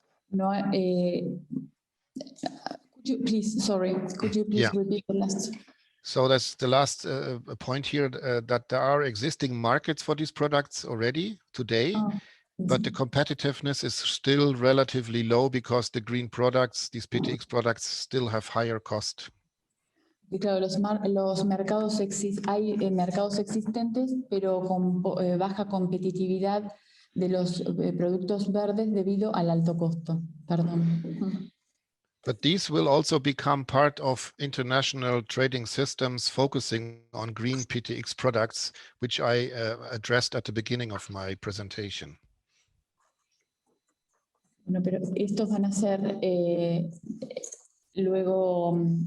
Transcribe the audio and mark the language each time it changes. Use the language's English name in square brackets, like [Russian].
[English] No, could you please repeat the last? So that's the last point here, that there are existing markets for these products already today, but the competitiveness is still relatively low because the green products, these PTX products, still have higher cost. [Spanish] Y claro, los mercados hay mercados existentes, pero con baja competitividad de los productos verdes debido al alto costo. Perdón. [English] But these will also become part of international trading systems focusing on green PTX products, which I addressed at the beginning of my presentation. [Spanish] Bueno, pero estos van a ser luego...